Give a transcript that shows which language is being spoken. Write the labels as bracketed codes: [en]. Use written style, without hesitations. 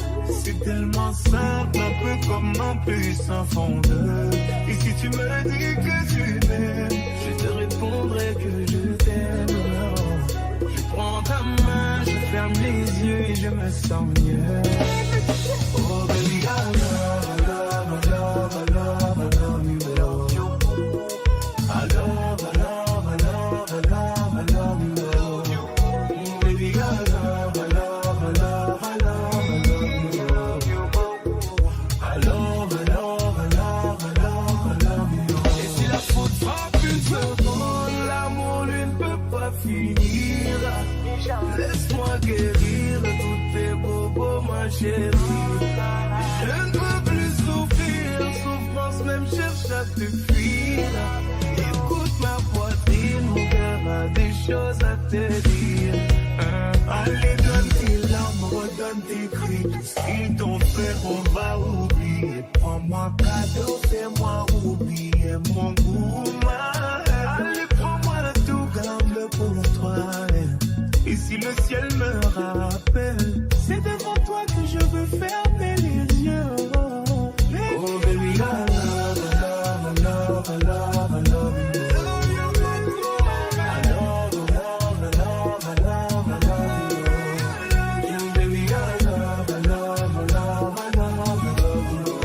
[fr] C'est tellement simple, un peu comme un puissant fondeur. Et si tu me dis que tu m'aimes, je te répondrai que je t'aime. Je prends ta main, je ferme les yeux et je me sens mieux. [en] Oh baby, I love, I love, I love, I love, I love you. I love, I love, I love, I love, I love you. Oh baby, I love, I love, I love, I love, I love you. I love, I love, I love, I love, I love you. [fr] Et si la faute frappe une seconde, l'amour lui ne peut pas finir. Laisse-moi guérir tous tes bobos, ma chérie. Je ne peux plus souffrir, souffrance même cherche à te fuir. Écoute ma poitrine, mon cœur a des choses à te dire. Allez, donne tes larmes, redonne tes cris. Tout ce qu'ils t'ont fait, on va oublier. Prends-moi cadeau, fais-moi oublier mon goût. Allez, prends-moi tout, garde-le pour toi. Et si le ciel me rappelle, c'est devant toi que je veux fermer les yeux. [en] Oh baby, I love, I love, I love, I love, I love you. I love, I love, I love, I love, I love you. Yeah, baby, I love, I love, I love, I love, I love you.